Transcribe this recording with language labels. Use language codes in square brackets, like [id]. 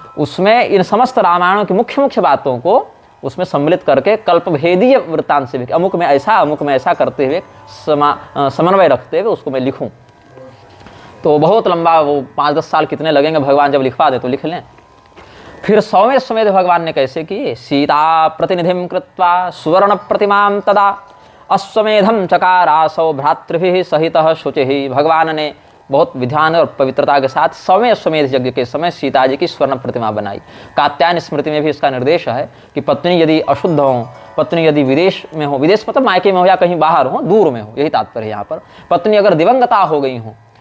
[hi] उसमें इन समस्त रामायणों की मुख्य मुख्य बातों को उसमें सम्मिलित करके कल्पभेदीय वृत्तांत से भी, अमुक में ऐसा करते हुए समन्वय रखते हुए उसको मैं लिखूं। तो बहुत लंबा, वो 5-10 साल कितने लगेंगे, भगवान जब लिखवा दे तो लिख लें। फिर 100वें अश्वमेध भगवान ने कैसे किए, [sa] सीता प्रतिनिधिं कृत्वा सुवर्ण प्रतिमां तदा अश्वमेधम चकारासौ भ्रातृभिः सहितः शुचिः। [hi] भगवान ने बहुत विधान और पवित्रता के साथ सौवें अश्वमेध यज्ञ के समय सीता जी की स्वर्ण प्रतिमा बनाई। कात्यायन स्मृति में भी इसका निर्देश है कि पत्नी यदि अशुद्ध हो, पत्नी यदि विदेश में हो, विदेश मतलब मायके में हो या कहीं बाहर हो, दूर में हो, यही तात्पर्य है यहाँ पर, पत्नी अगर दिवंगता हो गई हो,